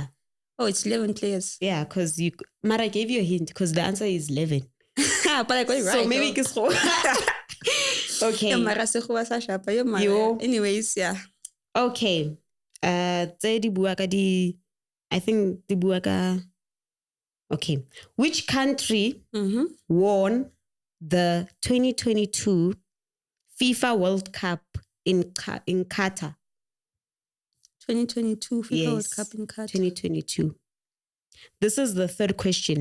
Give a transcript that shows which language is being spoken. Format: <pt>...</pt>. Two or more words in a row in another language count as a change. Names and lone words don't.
<en>Oh, it's 11 players. Yeah, because Mara gave you a hint because the answer is 11. But I got it right. So maybe okay. Anyways, yeah. Okay. I think</en> <st>di bua ka.</st> <en>Okay. Which country won the 2022 FIFA World Cup in Qatar? 2022 FIFA World Cup in Qatar. 2022. This is the third question.</en>